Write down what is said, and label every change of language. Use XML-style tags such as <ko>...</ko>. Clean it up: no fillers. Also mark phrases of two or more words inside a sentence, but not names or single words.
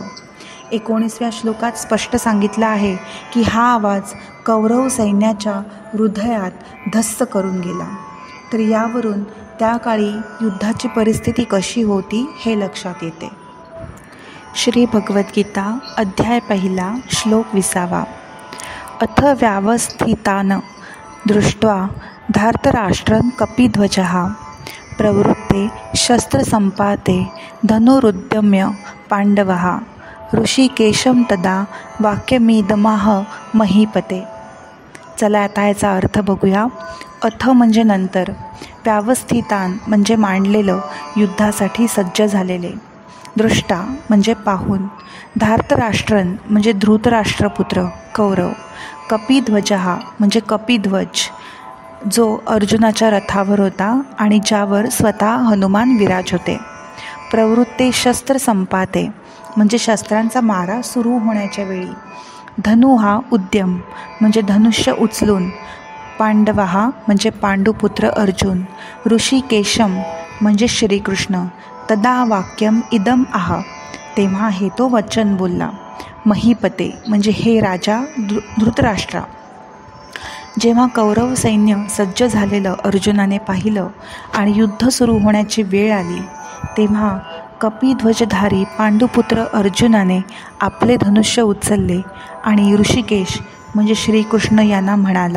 <mr>19व्या श्लोकात स्पष्ट सांगितलं आहे की हा आवाज कौरव सैन्याच्या हृदयात धस्स करून गेला. तर यावरून त्या काळी युद्धाची परिस्थिती कशी होती हे लक्षात येते. श्री भगवद्गीता अध्याय 1 श्लोक 20.</mr> <sa>अथ व्यावस्थितान दृष्ट्वा धार्तराष्ट्रं कपिध्वजः प्रवृत्ते शस्त्रसंपाते धनुरुद्यम्य पांडवः ऋषिकेशं तदा वाक्यमिदमाह महीपते.</sa> <mr>चला आता याचा अर्थ बघूया. अथ म्हणजे नंतर, व्यावस्थितान म्हणजे मांडलेलं, युद्धासाठी सज्ज झालेले. दृष्टा म्हणजे पाहून. धार्तराष्ट्रन म्हणजे धृतराष्ट्रपुत्र कौरव. कपिध्वजः म्हणजे कपिध्वज, जो अर्जुनाच्या रथावर होता आणि ज्यावर स्वतः हनुमान विराज होते.</mr> <sa>प्रवृत्ते शस्त्र संपाते</sa> <mr>म्हणजे शस्त्रांचा मारा सुरू होण्याच्या वेळी.</mr> <sa>धनु उद्यम</sa> <mr>म्हणजे धनुष्य उचलून. पांडव म्हणजे पांडुपुत्र अर्जुन. ऋषिकेशम म्हणजे श्रीकृष्ण.</mr> <sa>तदा वाक्यम इदम आह</sa> <mr>तेव्हा हे तो वचन बोलला, महीपते म्हणजे हे राजा धृतराष्ट्रा. जेव्हा कौरव सैन्य सज्ज झालेलं अर्जुनाने पाहिलं आणि युद्ध सुरू होण्याची वेळ आली, तेव्हा कपिध्वजधारी पांडुपुत्र अर्जुनाने आपले धनुष्य उचलले आणि ऋषिकेश म्हणजे श्रीकृष्ण यांना म्हणाला.</mr>